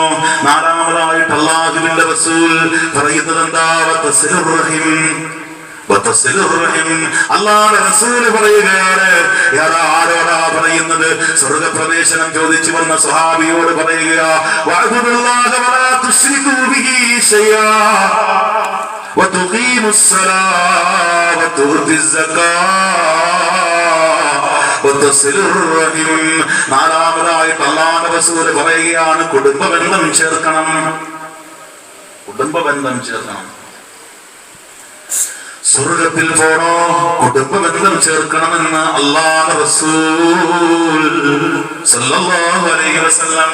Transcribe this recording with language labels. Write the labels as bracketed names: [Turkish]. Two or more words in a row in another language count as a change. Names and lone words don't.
[Malayalam] നാലാമതായിട്ട് അല്ലാഹുവിന്റെ റസൂൽ പറയുന്നത് എന്താ? അല്ലാഹുവിന്റെ റസൂൽ പറയുകയാണ്. ആരോടാ പറയുന്നത്? സ്വർഗ്ഗപ്രവേശനം ചോദിച്ചു വന്ന സ്വഹാബിയോട് പറയുക. [Arabic] وتعبدوا الله ولا تشركوا به شيئا وتقيموا الصلاة وتؤتوا الزكاة وتصلوا الرحم. [Malayalam] നാലാമതായിട്ട് അല്ലാഹുവിന്റെ റസൂൽ പറയുകയാണ്, കുടുംബബന്ധം ചേർക്കണം. സ്വർഗ്ഗത്തിൽ പോണോ? കുടുംബബന്ധം ചേർക്കണമെന്ന് അല്ലാഹുവിന്റെ റസൂൽ [Arabic] صلى الله عليه وسلم.